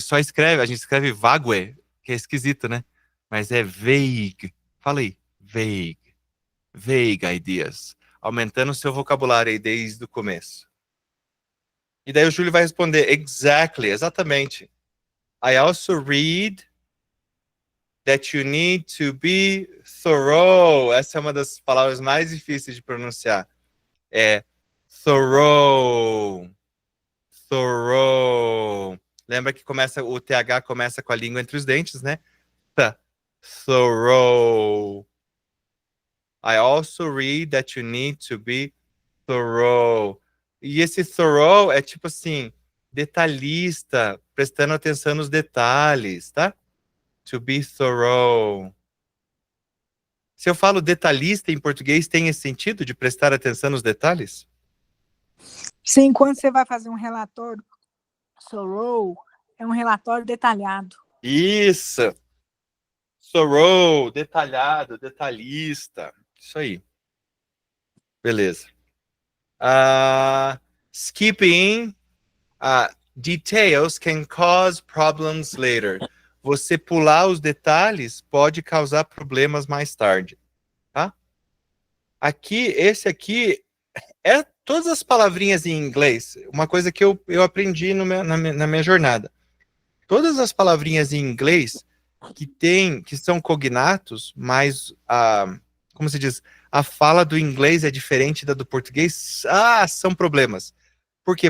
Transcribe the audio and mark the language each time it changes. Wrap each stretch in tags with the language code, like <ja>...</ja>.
<pt>Só escreve, a gente escreve vague, que é esquisito, né? Mas é vague. Fala aí. Vague. Vague ideas. Aumentando o seu vocabulário aí desde o começo. E daí o Júlio vai responder, exactly, exatamente.</pt> <en>I also read that you need to be thorough.</en> <pt>Essa é uma das palavras mais difíceis de pronunciar. É thorough. Thorough. Lembra que o TH começa com a língua entre os dentes, né? Tá.</pt> <en>thorough. I also read that you need to be thorough.</en> <pt>E esse thorough é tipo assim, detalhista, prestando atenção nos detalhes, tá?</pt> <en>To be thorough.</en> <pt>Se eu falo detalhista em português, tem esse sentido de prestar atenção nos detalhes? Sim, quando você vai fazer um relatório thorough, é um relatório detalhado. Isso! Thorough, detalhado, detalhista. Isso aí. Beleza.</pt> <en>Skipping details can cause problems later.</en> <pt>Você pular os detalhes pode causar problemas mais tarde, tá? Aqui, esse aqui é todas as palavrinhas em inglês. Uma coisa que eu aprendi na minha jornada. Todas as palavrinhas em inglês que são cognatos, mas como se diz, a fala do inglês é diferente da do português, são problemas. Por quê?</pt>